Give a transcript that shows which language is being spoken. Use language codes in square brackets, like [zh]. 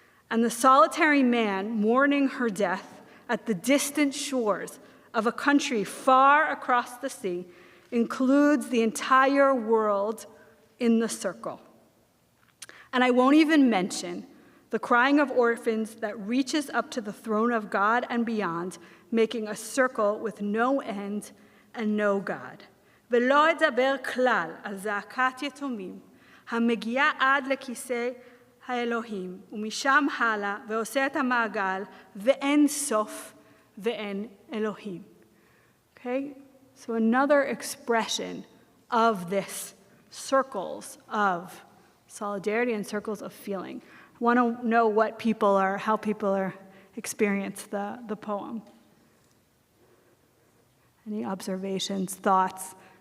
[en] And the solitary man mourning her death at the distant shores of a country far across the sea includes the entire world in the circle. And I won't even mention the crying of orphans that reaches up to the throne of God and beyond, making a circle with no end and no God. [he] ולא אדבר כלל על זעקת יתומים, המגיעה עד לכיסא האלוהים, ומשם הלאה ועושה את המעגל, ואין סוף ואין אלוהים. [en] Okay? So another expression of this circles of solidarity and circles of feeling. I want to know how people experience the poem. Any observations, thoughts?